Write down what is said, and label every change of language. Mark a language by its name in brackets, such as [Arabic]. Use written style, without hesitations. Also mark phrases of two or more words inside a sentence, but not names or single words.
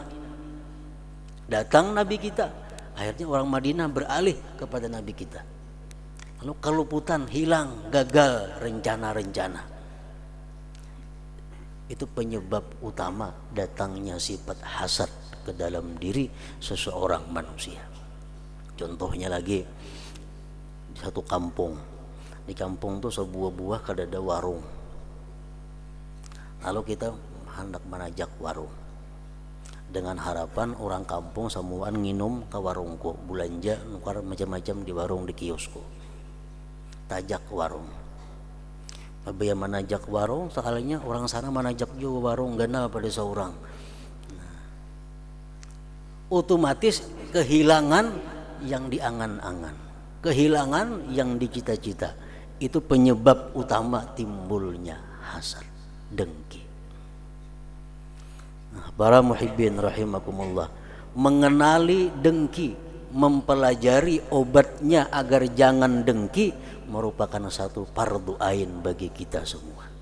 [Indonesian] Datang Nabi kita, akhirnya orang Madinah beralih kepada Nabi kita. Lalu keluputan, hilang, gagal rencana-rencana. Itu penyebab utama datangnya sifat hasad ke dalam diri seseorang manusia. Contohnya lagi, di satu kampung. [Banjar] Di kampung itu sebuah buah kada ada warung. Lalu kita hendak menajak warung dengan harapan orang kampung semuaan nginum ke warungku, belanja nukar macam-macam di warung, di kiosku. Tajak ke warung. Apabila menajak warung, sekalinya orang sana menajak juga warung, ganal pada seorang. [Indonesian] Nah, otomatis kehilangan yang diangan-angan, kehilangan yang dicita-cita. Itu penyebab utama timbulnya hasad, dengki. Nah, para [Arabic] محبين رحمكم الله, [Indonesian] mengenali dengki, mempelajari obatnya agar jangan dengki merupakan satu [Arabic] فرض عين [Indonesian] bagi kita semua.